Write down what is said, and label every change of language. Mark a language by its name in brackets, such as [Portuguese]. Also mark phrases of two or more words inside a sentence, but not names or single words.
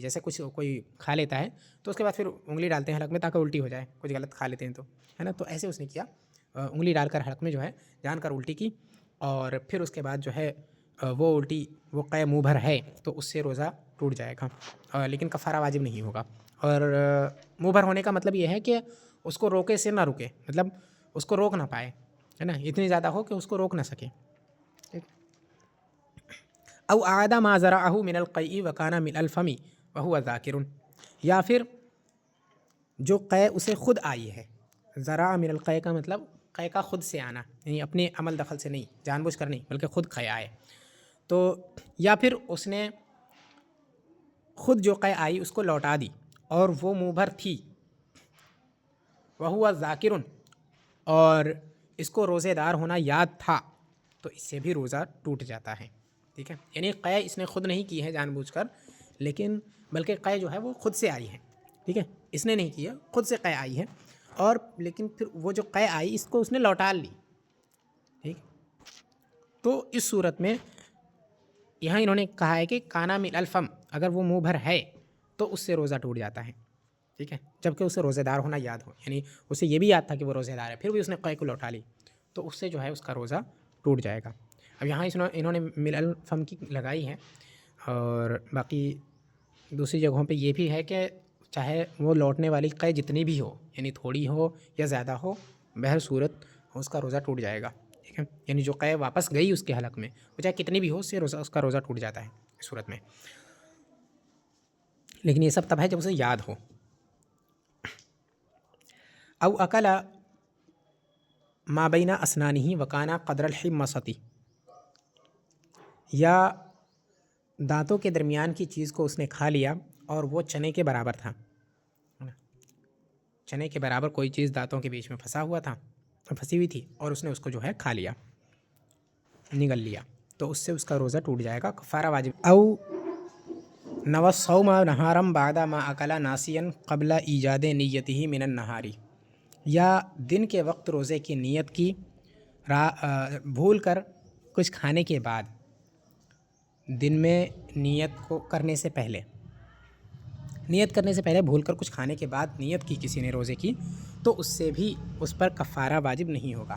[Hindi] जैसे कुछ कोई खा लेता है तो उसके बाद फिर उंगली डालते हैं हलक में ताकि उल्टी हो जाए, कुछ गलत खा लेते हैं तो, है ना, तो ऐसे उसने किया, उंगली डालकर हलक में जो है जानकर उल्टी की, और फिर उसके बाद जो है वो उल्टी, वो क़य मुँह भर है तो उससे रोज़ा टूट जाएगा, लेकिन कफ़ारा वाजिब नहीं होगा। और मुँह भर होने का मतलब ये है कि उसको रोके से ना रुके, मतलब उसको रोक ना पाए, है ना, इतनी ज़्यादा हो कि उसको रोक ना सके। [Arabic] أو أعاد ما ذرعه من القيء وكان من الفم وهو ذاكر, [Hindi] या फिर जो क़य उसे ख़ुद आई है, [Arabic] ذرع من القيء [Hindi] का मतलब क़य का ख़ुद से आना, यानी अपने अमल दखल से नहीं, जानबूझकर नहीं, बल्कि ख़ुद क़य आए, तो या फिर उसने ख़ुद जो क़य आई उसको लौटा दी और वो मुँह भर थी, [Arabic] وهو ذاكر, [Hindi] और इसको रोज़ेदार होना याद था, तो इससे भी रोज़ा टूट जाता है। ठीक है, यानी क़य इसने ख़ुद नहीं की है जानबूझकर, लेकिन बल्कि क़य जो है वो ख़ुद से आई है। ठीक है, इसने नहीं किया, ख़ुद से क़य आई है, और लेकिन फिर वो जो क़य आई इसको उसने लौटा ली। ठीक, तो इस सूरत में यहाँ इन्होंने कहा है कि [Arabic] كان من الفم, [Hindi] अगर वो मुँह भर है तो उससे रोज़ा टूट जाता है। ठीक है, जबकि उसे रोज़ेदार होना याद हो, यानी उसे ये भी याद था कि वो रोज़ेदार है, फिर भी उसने क़य को लौटा ली, तो उससे जो है उसका रोज़ा टूट जाएगा। अब यहाँ इन्होंने [Arabic] من الفم [Hindi] की लगाई है, और बाकी दूसरी जगहों पे ये भी है कि चाहे वो लौटने वाली क़य जितनी भी हो, यानी थोड़ी हो या ज़्यादा हो, बहर सूरत उसका रोज़ा टूट जाएगा। ठीक है, यानी जो क़य वापस गई उसके हलक में, वो चाहे कितनी भी हो, उससे उसका रोज़ा टूट जाता है इस सूरत में। लेकिन ये सब तब है जब उसे याद हो। [Arabic] أو أكل ما بين أسنانه وكان قدر الحمصة, [Hindi] या दांतों के दरमियान की चीज़ को उसने खा लिया और वो चने के बराबर था, चने के बराबर कोई चीज़ दांतों के बीच में फंसा हुआ था, फंसी हुई थी, और उसने उसको जो है खा लिया, निगल लिया, तो उससे उसका रोज़ा टूट जाएगा, कफ़ारा वाजिब। [Arabic] أو نوى الصوم نهارا بعد ما أكل ناسيا قبل إيجاد نيته من النهار, [Hindi] या दिन के वक्त रोज़े की नीयत की भूल कर कुछ खाने के बाद, दिन में नीयत को करने से पहले, नीयत करने से पहले भूल कर कुछ खाने के बाद नीयत की किसी ने रोज़े की, तो उससे भी उस पर कफ़ारा वाजिब नहीं होगा।